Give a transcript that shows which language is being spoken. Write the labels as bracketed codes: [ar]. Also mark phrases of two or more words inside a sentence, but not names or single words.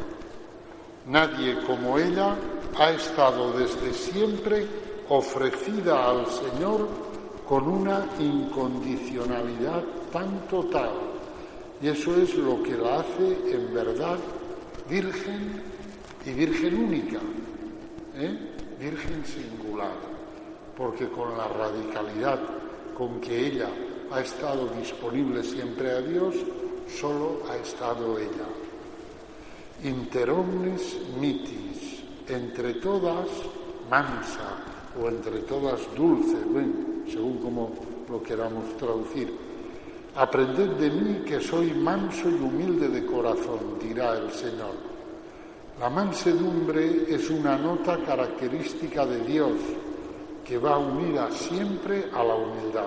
[es] Nadie como ella ha estado desde siempre ofrecida al Señor con una incondicionalidad tan total, y eso es lo que la hace en verdad virgen y virgen única, virgen singular, porque con la radicalidad con que ella ha estado disponible siempre a Dios, solo ha estado ella. [la] Inter omnes mitis, [es] entre todas mansa, o entre todas dulce, según como lo queramos traducir. Aprended de mí que soy manso y humilde de corazón, dirá el Señor. La mansedumbre es una nota característica de Dios, que va unida siempre a la humildad.